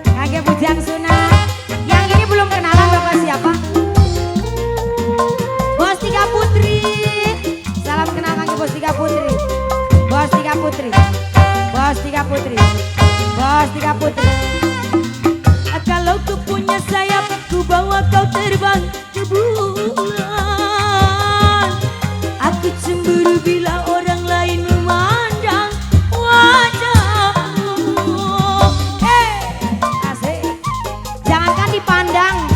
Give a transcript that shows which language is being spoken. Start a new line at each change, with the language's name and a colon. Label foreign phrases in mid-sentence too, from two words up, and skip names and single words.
Indonesian: Kangge Bujang Sunat. Yang ini belum kenalan Bapak siapa? Bos Tiga Putri. Salam kenal Kangge Bos Tiga Putri. Bos Tiga Putri. Bos Tiga Putri. Bos Tiga Putri. Kalau ku punya sayap, ku bawa kau terbang ke bulan. Aku cemburu bila orang lain memandang wajahmu. Asik. Jangankan dipandang.